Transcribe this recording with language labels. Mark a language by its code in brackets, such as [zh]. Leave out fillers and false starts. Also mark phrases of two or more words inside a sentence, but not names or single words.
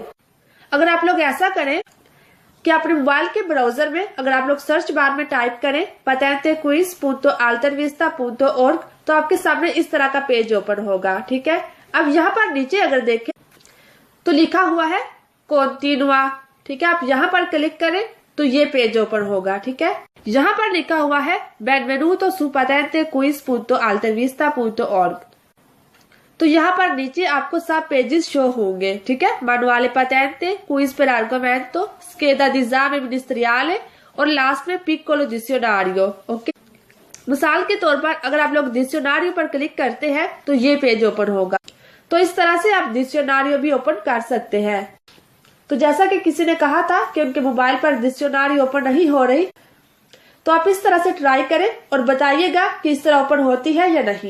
[hi] अगर आप लोग ऐसा करें कि अपने मोबाइल के ब्राउजर में अगर आप लोग सर्च बार में टाइप करें patente.quiz.altervista.org तो आपके सामने इस तरह का पेज ओपन होगा। ठीक है, अब यहाँ पर नीचे अगर देखें तो लिखा हुआ है कॉन्टिनुआ। ठीक है, आप यहाँ पर क्लिक करें तो ये पेज ओपन होगा। ठीक है, यहाँ पर लिखा हुआ है [it] benvenuto su patente.quiz.altervista.org, [hi] तो यहाँ पर नीचे आपको सब पेजेस शो होंगे। ठीक है, [it] manuale patente, quiz per argomento, scheda d'esame ministeriale [hi] और लास्ट में [it] piccolo dizionario। [hi] ओके, मिसाल के तौर पर अगर आप लोग डिक्शनरी पर क्लिक करते हैं तो ये पेज ओपन होगा। तो इस तरह से आप डिक्शनरी भी ओपन कर सकते हैं। तो जैसा कि किसी ने कहा था कि उनके मोबाइल पर डिक्शनरी ओपन नहीं हो रही, तो आप इस तरह से ट्राई करें और बताइएगा कि इस तरह ओपन होती है या नहीं।